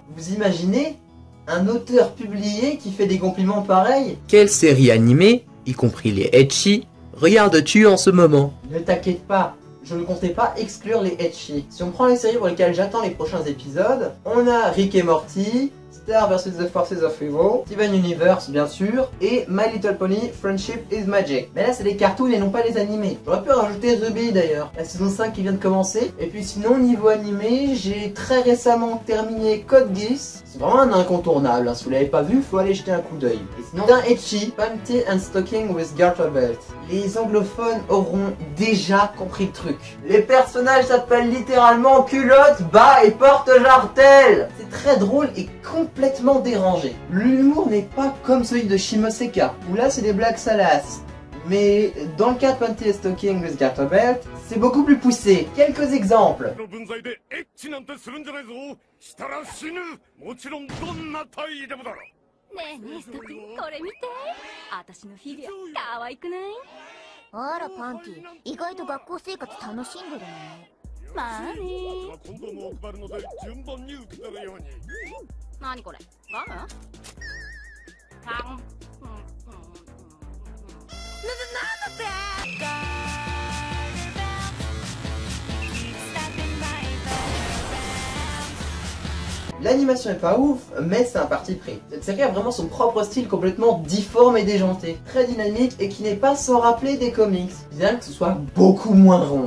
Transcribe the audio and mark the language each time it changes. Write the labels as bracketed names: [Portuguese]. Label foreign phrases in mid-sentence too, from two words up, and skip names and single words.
[French] Vous imaginez un auteur publié qui fait des compliments pareils? Quelle série animée, y compris les ecchi, regardes-tu en ce moment? Ne t'inquiète pas, je ne comptais pas exclure les ecchi. Si on prend les séries pour lesquelles j'attends les prochains épisodes, on a Rick et Morty, Star vs The Forces of Evil, Steven Universe bien sûr, et My Little Pony Friendship is Magic. Mais là c'est des cartoons et non pas les animés. J'aurais pu rajouter Ruby d'ailleurs, la saison 5 qui vient de commencer. Et puis sinon niveau animé, j'ai très récemment terminé Code Geass. C'est vraiment un incontournable, hein. Si vous l'avez pas vu, faut aller jeter un coup d'œil. Et sinon d'un ecchi, Panty and Stocking with Garter Belt. Les anglophones auront déjà compris le truc. Les personnages s'appellent littéralement culotte, bas et porte-jartel. C'est très drôle et complètement dérangé. L'humour n'est pas comme celui de Shimoseka, où là c'est des blagues salaces. Mais dans le cas de Panty Stocking with Garter Belt, c'est beaucoup plus poussé. Quelques exemples. [Japanese] の分際でエッチなんてするんじゃないぞ。したら死ぬ。もちろんどんな体位でもだろ。ねえねえストキンこれ見て私のフィギュア可愛くないあらパンティ意外と学校生活楽しんでるねまあねコンドームを配るので順番に受け取るように。何これガムパン [French] L'animation est pas ouf, mais c'est un parti pris. Cette série a vraiment son propre style complètement difforme et déjanté, très dynamique et qui n'est pas sans rappeler des comics, bien que ce soit beaucoup moins rond.